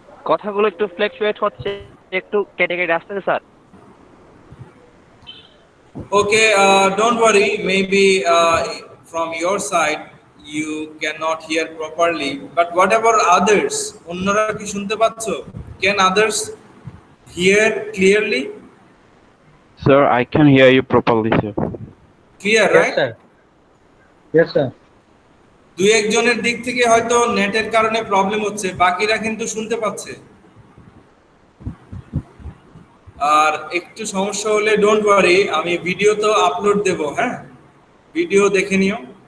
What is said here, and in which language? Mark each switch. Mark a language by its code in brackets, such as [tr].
[bn] কথাগুলো একটু ফ্ল্যাকচুয়েট হচ্ছে, একটু কেটে কেটে আসছে sir. [en] Okay, don't worry. Maybe from your side you cannot hear properly. But whatever others, [bn] অন্যরা কি শুনতে পাচ্ছো? [en] Can others hear clearly? Sir, I can hear you properly, sir. Clear, Yes, right? sir. Yes, sir. [bn] দুই একজনের দিক থেকে হয়তো নেটের কারণে প্রবলেম হচ্ছে, বাকিরা কিন্তু শুনতে পাচ্ছে। আর একটু সমস্যা হলে [en] don't worry, [bn] আমি ভিডিও তো আপলোড দেব, হ্যাঁ, ভিডিও দেখে নিও।